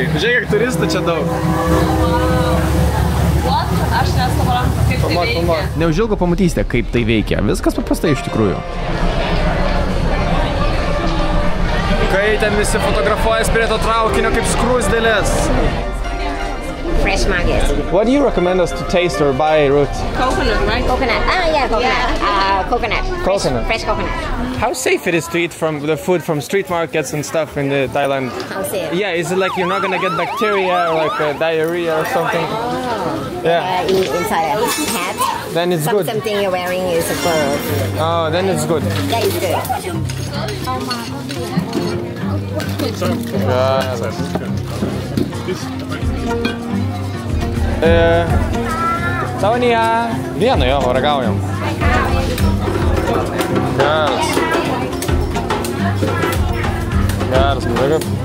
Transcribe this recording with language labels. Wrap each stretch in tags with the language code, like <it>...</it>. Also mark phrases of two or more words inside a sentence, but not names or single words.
<lt>Žiūrėk, kiek turistų čia daug. Aš nesuprantu, kaip tai veikia. Neužilgo pamatysite, kaip tai veikia. Viskas paprastai iš tikrųjų. Kai ten visi fotografuojas prie to traukinio kaip skruzdėlės.</lt> <en>Fresh market. What do you recommend us to taste or buy, Ruth? Coconut, right? Coconut. Yeah, coconut. Coconut. Coconut. Fresh coconut. How safe it is to eat from the food from street markets and stuff in Thailand? How safe? Yeah, is it like you're not gonna get bacteria or like diarrhea or something? Yeah. Inside a hat. Then it's good. Something you're wearing is a fur. Oh, then it's good. That is good. Savaniha.</en> <lt>Vieną jo, ragaujam. Geras. Geras, kaip.</lt>